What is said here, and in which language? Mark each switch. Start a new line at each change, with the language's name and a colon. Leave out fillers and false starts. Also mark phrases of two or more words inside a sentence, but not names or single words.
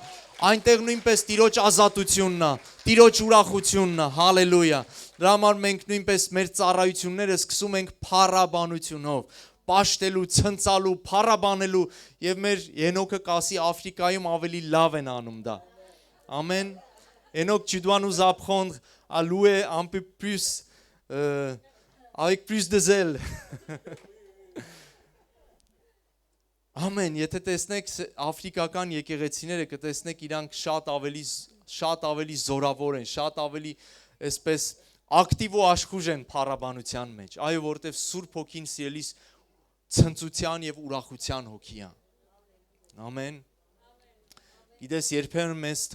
Armenian: այնտեղ նույնպես Տիրոջ ազատությունն է, Տիրոջ ուրախությունն է, հալելույա։ Դրա համար մենք նույնպես մեր ծառայությունները սկսում ենք փառաբանությունով, պաշտելու, ցնցալու, փառաբանելու եւ մեր Հենոքը կասի Աֆրիկայում ավելի լավ են անում դա։ Ամեն։
French: Henoch, tu dois nous apprendre à louer un peu plus, avec plus de zèle.
Armenian: Ամեն, եթե տեսնեք աֆրիկական եկեղեցիները, կտեսնեք իրանք շատ ավելի զորավոր են, շատ ավելի այսպես ակտիվ ու աշխուժ են փառաբանության մեջ։ Այո, որովհետև Սուրբ Հոգին սիրելիս ցնծության եւ ուրախության հոգի է։ Ամեն։ Գիտես, երբեմն մեզ թվում